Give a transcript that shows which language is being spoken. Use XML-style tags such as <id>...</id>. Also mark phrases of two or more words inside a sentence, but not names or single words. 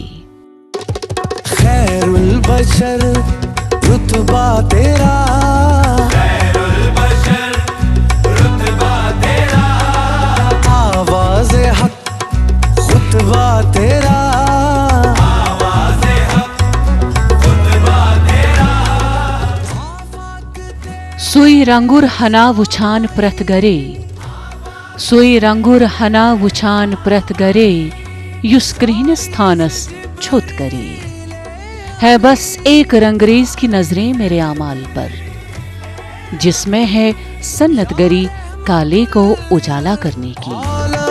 <ur>خیر البشر رتبہ تیرا، خیر البشر رتبہ تیرا، آواز حق خطبہ تیرا، آواز حق خطبہ تیرا۔</ur> <ks>سوئی رنگور ہنا وچھان پرت گرے، سوئی رنگور ہنا وچھان پرت گرے، یس کرہنس تھانس چھت کرے۔</ks> <ur>ہے بس ایک رنگریز کی نظریں میرے اعمال پر، جس میں ہے سنت گری کالے کو اجالا کرنے کی۔</ur>